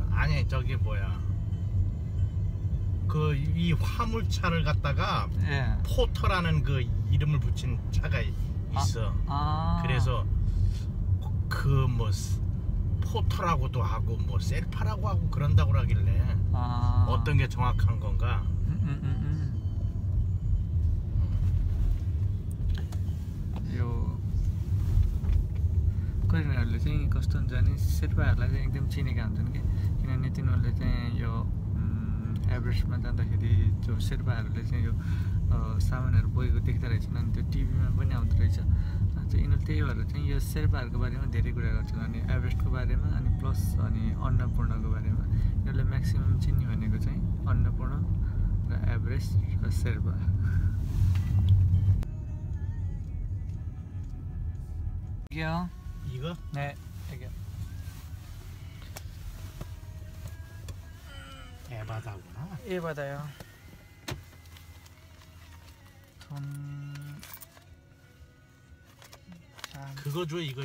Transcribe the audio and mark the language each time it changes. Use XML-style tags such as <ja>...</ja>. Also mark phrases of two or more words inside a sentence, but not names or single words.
<ko>아니 저기 뭐야, 그 이 화물차를 갖다가 예. 포터라는 그 이름을 붙인 차가 있어. 그래서 그 뭐 포터라고도 하고 뭐 셀파라고 하고 그런다고 하길래 어떤 게 정확한 건가?</ko> <ne>यो कोरियनहरूले चाहिँ कस्तो हुन्छ भने शेर्पाहरूलाई चाहिँ एकदम चिनेका हुन्छन् कि, किनभने तिनीहरूले चाहिँ यो एभरेस्टमा जाँदाखेरि जो शेर्पाहरूले चाहिँ यो सामानहरू बोकेको देख्दो रहेछन्, अनि त्यो टिभीमा पनि आउँदो रहेछ। चाहिँ यिनीहरूले त्यही भएर चाहिँ यो शेर्पाहरूको बारेमा धेरै कुरा गर्छन्, अनि एभरेस्टको बारेमा अनि प्लस अनि अन्नपूर्णको बारेमा। यिनीहरूले म्याक्सिमम् चिन्ने भनेको चाहिँ अन्नपूर्ण र एभरेस्ट र शेर्पा।</ne> <ko>이거? 네, 이게 에바다구나. 에바다요. 그거 줘. 이거</ko>